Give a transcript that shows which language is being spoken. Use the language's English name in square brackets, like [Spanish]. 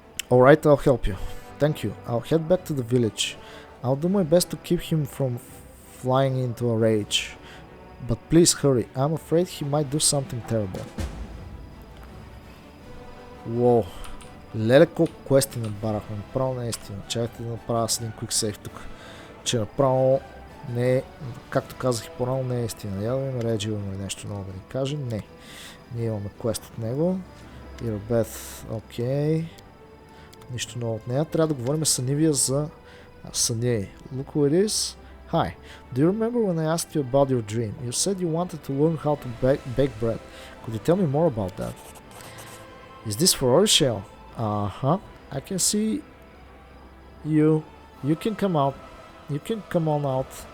[English] Alright, I'll help you. Thank you. I'll head back to the village. I'll do my best to keep him from flying into a rage. But please hurry. I'm afraid he might do something terrible. Уоу. [Bulgarian] Леле колко квести набарахме. Направо наистина. Чакайте да направя с един quick save тук. Че направо не е, както казах и по-рано, не е истина. Я да видим Реджи има нещо ново да ни каже. Не. Ние имаме квест от него. Ирбет. Окей. Нищо ново от нея. Трябва да говорим с Анивия за Саней. [English] Look who it is. Hi. Do you remember when I asked you about your dream? You said you wanted to learn how to bake bread. Could you tell me more about that? Is this for Orishel? Uh-huh. I can see you. You can come out. You can come on out.